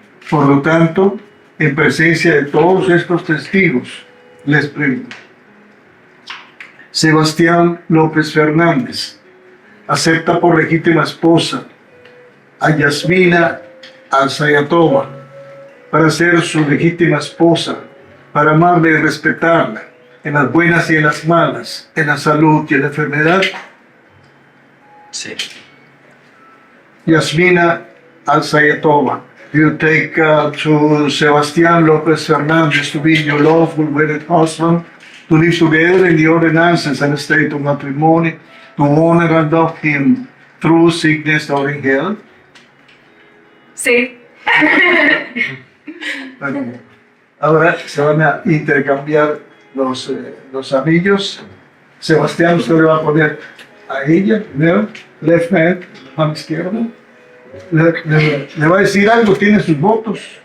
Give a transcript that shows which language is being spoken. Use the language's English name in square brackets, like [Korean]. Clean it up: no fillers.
[Spanish] Por lo tanto, en presencia de todos estos testigos, les pregunto: Sebastián López Fernández acepta por legítima esposa a Yasmina Alzayatova para ser su legítima esposa, para amarla y respetarla en las buenas y en las malas, en la salud y en la enfermedad. Sí. [English] Yasmina Alzayatova, you take to Sebastián López Fernández to be your lawful wedded husband, to live together in the ordinances and state of matrimony, to honor and love him through sickness or in health. [Spanish] Sí. [English] Okay. [Spanish] Ahora se van a intercambiar los anillos. Sebastián, usted le va a poner a ella primero, [English] left hand, [Spanish] mano izquierda. Le va a decir algo, tiene sus votos.